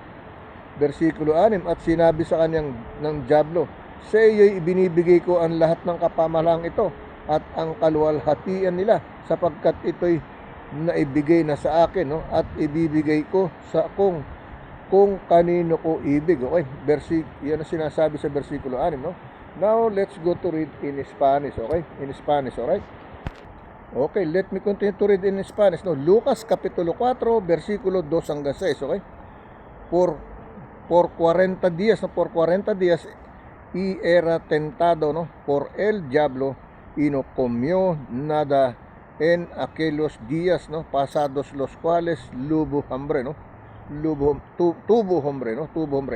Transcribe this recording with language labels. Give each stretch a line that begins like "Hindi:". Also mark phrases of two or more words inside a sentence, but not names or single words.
Filipino: Versikulo 6, at sinabi sa kanyang ng diablo, Sa iyo'y ibinibigay ko ang lahat ng kapamahalang ito at ang kaluwalhatian nila, sapagkat ito'y naibigay na sa akin, no? At ibibigay ko sa kung kanino ko ibig. Okay? Yan ang sinasabi sa versikulo 6, no?
English: Now, let's go to read in Spanish, okay? In Spanish, alright? Okay, let me continue to read in Spanish, no?
Filipino: Lucas Kapitulo 4, versikulo 2 hanggang 6, okay?
Spanish: Por 40 días, no? Por 40 días, y era tentado, no? Por el diablo, y no comió nada en aquellos días, no? Pasados los cuales tuvo hambre, no? Tuvo hambre.